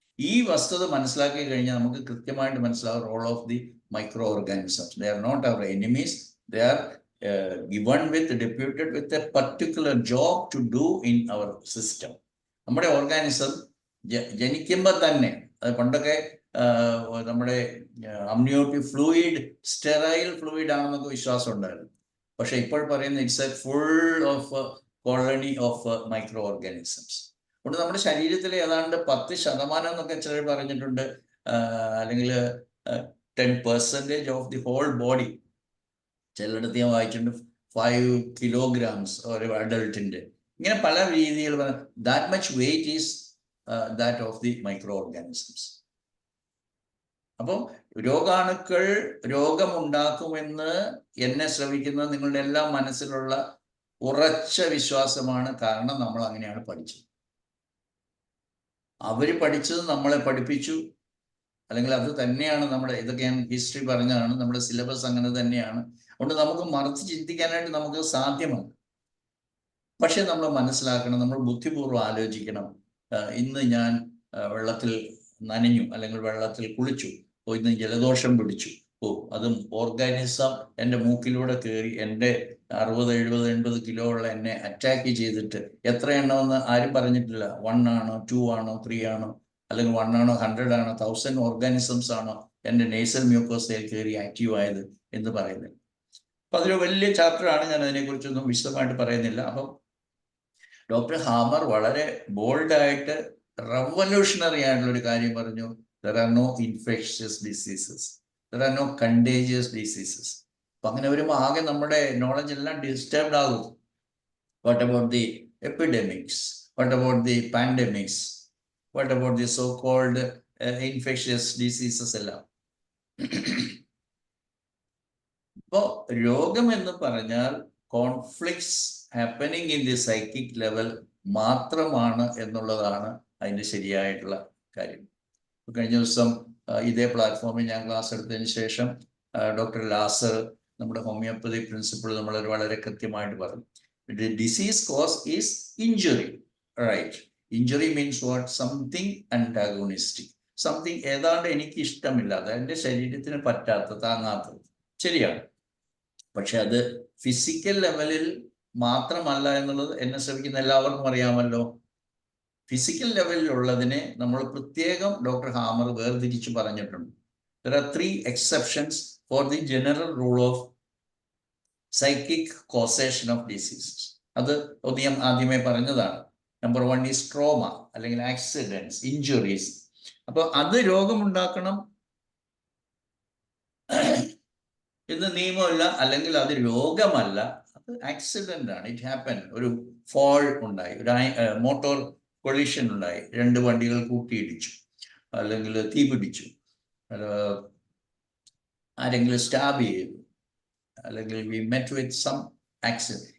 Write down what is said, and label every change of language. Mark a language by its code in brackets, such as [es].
[ml] ഈ വസ്തുത മനസ്സിലാക്കി കഴിഞ്ഞാൽ നമുക്ക് കൃത്യമായിട്ട് മനസ്സിലാവും [en] Role of the microorganisms. They are not our enemies. They are given deputed with a particular job to do in our system. [ml] നമ്മുടെ ഓർഗാനിസം ജനിക്കുമ്പോൾ തന്നെ, അത് പണ്ടൊക്കെ നമ്മുടെ അമ്നിയോട്ടിക് ഫ്ലൂയിഡ് സ്റ്റെറൈൽ ഫ്ലൂയിഡ് ആണെന്നൊക്കെ വിശ്വാസം ഉണ്ടായിരുന്നു. പക്ഷെ ഇപ്പോൾ പറയുന്ന [en] It's a full of colony of micro organisms. [ml] അതുകൊണ്ട് നമ്മുടെ ശരീരത്തിലെ ഏതാണ്ട് 10% എന്നൊക്കെ ചിലർ പറഞ്ഞിട്ടുണ്ട്, അല്ലെങ്കിൽ [en] 10% of the whole body. [ml] ചിലയിടത്ത് ഞാൻ വായിച്ചിട്ടുണ്ട് 5 kilograms ഒരു അഡൾട്ടിന്റെ. ഇങ്ങനെ പല രീതിയിൽ [en] that much weight is that of the microorganisms. [ml] അപ്പം രോഗാണുക്കൾ രോഗമുണ്ടാക്കുമെന്ന് എന്നെ ശ്രമിക്കുന്ന നിങ്ങളുടെ എല്ലാ മനസ്സിലുള്ള ഉറച്ച വിശ്വാസമാണ്. കാരണം നമ്മൾ അങ്ങനെയാണ് പഠിച്ചത്. അവര് പഠിച്ചത് നമ്മളെ പഠിപ്പിച്ചു, അല്ലെങ്കിൽ അത് തന്നെയാണ് നമ്മുടെ, ഇതൊക്കെ ഞാൻ ഹിസ്റ്ററി പറഞ്ഞതാണ്, നമ്മുടെ സിലബസ് അങ്ങനെ തന്നെയാണ്. അതുകൊണ്ട് നമുക്ക് മറിച്ച് ചിന്തിക്കാനായിട്ട് നമുക്ക് സാധ്യമാണ്. പക്ഷെ നമ്മൾ മനസ്സിലാക്കണം, നമ്മൾ ബുദ്ധിപൂർവ്വം ആലോചിക്കണം. ഇന്ന് ഞാൻ വെള്ളത്തിൽ നനഞ്ഞു അല്ലെങ്കിൽ വെള്ളത്തിൽ കുളിച്ചു, ഇന്ന് ജലദോഷം പിടിച്ചു, അതും ഓർഗാനിസം എൻ്റെ മൂക്കിലൂടെ കയറി എൻ്റെ 60, 70, 80 കിലോ ഉള്ള എന്നെ അറ്റാക്ക് ചെയ്തിട്ട് എത്ര എണ്ണമെന്ന് ആരും പറഞ്ഞിട്ടില്ല. 1 ആണോ 2 ആണോ 3 ആണോ, അല്ലെങ്കിൽ 1 ആണോ 100 ആണോ 1000 ഓർഗാനിസംസ് ആണോ എൻ്റെ നേസൽ മ്യൂക്കോസയിൽ കയറി ആക്റ്റീവ് ആയത് എന്ന് പറയുന്നത്. അപ്പൊ അതൊരു വലിയ ചാപ്റ്ററാണ്, ഞാൻ അതിനെക്കുറിച്ചൊന്നും വിശദമായിട്ട് പറയുന്നില്ല. അപ്പം ഡോക്ടർ ഹാമർ വളരെ ബോൾഡായിട്ട് റവല്യൂഷണറി ആയിട്ടുള്ള ഒരു കാര്യം പറഞ്ഞു. [en] There are no infectious diseases. There are no contagious diseases. [ml] അപ്പൊ അങ്ങനെ വരുമ്പോൾ ആകെ നമ്മുടെ നോളജ് എല്ലാം ഡിസ്റ്റർബ്ഡ് ആകും. [en] What about the epidemics? What about the pandemics? What about the so-called infectious diseases എല്ലാം? [ml] ഇപ്പോൾ രോഗം എന്ന് പറഞ്ഞാൽ [en] conflicts happening in the psychic level [ml] മാത്രമാണ് എന്നുള്ളതാണ് അതിൻ്റെ ശരിയായിട്ടുള്ള കാര്യം. കഴിഞ്ഞ ദിവസം ഇതേ പ്ലാറ്റ്ഫോമിൽ ഞാൻ ക്ലാസ് എടുത്തതിന് ശേഷം ഡോക്ടർ ലാസർ, നമ്മുടെ ഹോമിയോപ്പതി പ്രിൻസിപ്പിൾ, നമ്മൾ വളരെ കൃത്യമായിട്ട് പറഞ്ഞു, [en] Disease cause is injury, right? Injury means what? Something antagonistic, something [ml] ഏതാണ്ട് എനിക്ക് ഇഷ്ടമില്ലാത്ത, എൻ്റെ ശരീരത്തിന് പറ്റാത്ത, താങ്ങാത്തത്. ശരിയാണ്. പക്ഷെ അത് ഫിസിക്കൽ ലെവലിൽ മാത്രമല്ല എന്നുള്ളത് എന്നെ ശ്രമിക്കുന്ന എല്ലാവർക്കും അറിയാമല്ലോ. ഫിസിക്കൽ ലെവലിലുള്ളതിനെ നമ്മൾ പ്രത്യേകം ഡോക്ടർ ഹാമർ വേർതിരിച്ച് പറഞ്ഞിട്ടുണ്ട്. [en] There are 3 exceptions for the general rule of psychic causation of diseases. [ml] അത് ഞാൻ ആദ്യമേ പറഞ്ഞതാണ്. [en] Number 1 is trauma അല്ലെങ്കിൽ accidents, injuries. [ml] അപ്പോൾ അത് രോഗമുണ്ടാക്കണം എന്ന് നിയമമില്ല, അല്ലെങ്കിൽ അത് രോഗമല്ല, അത് ആക്സിഡന്റ് ആണ്. [en] It happen. [ml] ഒരു ഫോൾ ഉണ്ടായി, ഒരു മോട്ടോർ കൊളീഷൻ ഉണ്ടായി, 2 വണ്ടികൾ കൂട്ടിയിടിച്ചു, അല്ലെങ്കിൽ തീ പിടിച്ചു, ആരെങ്കിലും സ്റ്റാബ് ചെയ്തു, അല്ലെങ്കിൽ [en] We met with some accident.